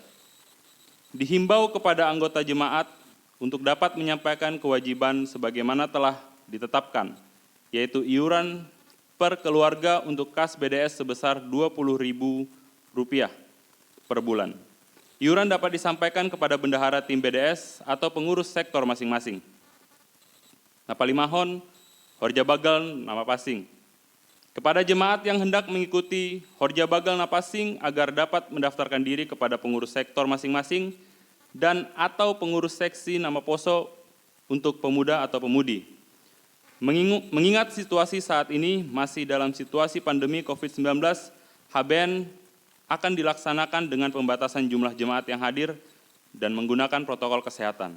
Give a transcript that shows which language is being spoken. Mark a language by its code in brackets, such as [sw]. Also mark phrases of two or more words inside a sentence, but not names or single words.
[id] Dihimbau kepada anggota jemaat untuk dapat menyampaikan kewajiban sebagaimana telah ditetapkan, yaitu iuran per keluarga untuk kas BDS sebesar Rp20.000 per bulan. Iuran dapat disampaikan kepada bendahara tim BDS atau pengurus sektor masing-masing. [bts] Napa limahon, horja bagal nama pasing. [id] Kepada jemaat yang hendak mengikuti [bts] horja bagal napasing [id] agar dapat mendaftarkan diri kepada pengurus sektor masing-masing dan atau pengurus seksi nama poso untuk pemuda atau pemudi. Mengingat situasi saat ini masih dalam situasi pandemi COVID-19, HBN akan dilaksanakan dengan pembatasan jumlah jemaat yang hadir dan menggunakan protokol kesehatan.